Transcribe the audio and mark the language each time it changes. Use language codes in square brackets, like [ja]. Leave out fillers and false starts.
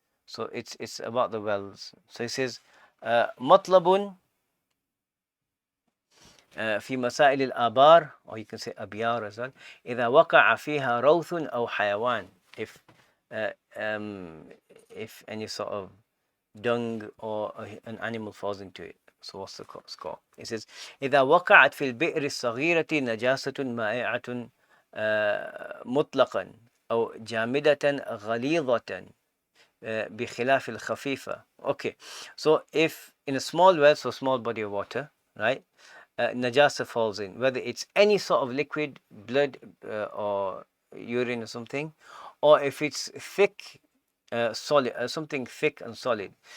[en] So it's about the wells. So it says [ar] مطلب في مسائل الآبار, [en] or you can say [ar] أبيار [en] as well, [ar] إذا وقع فيها روث أو حيوان, [en] uh, um, if any sort of dung or an animal falls into it. So what's the score? It says [ar] إذا وقعت في البئر الصغيرة نجاسة مائعة مطلقا أو جامدة غليظة بخلاف الخفيفة. [en] Okay, so if in a small well, so small body of water, right, najasa falls in, whether it's any sort of liquid, blood or urine or something, or if it's thick, solid, something thick and solid.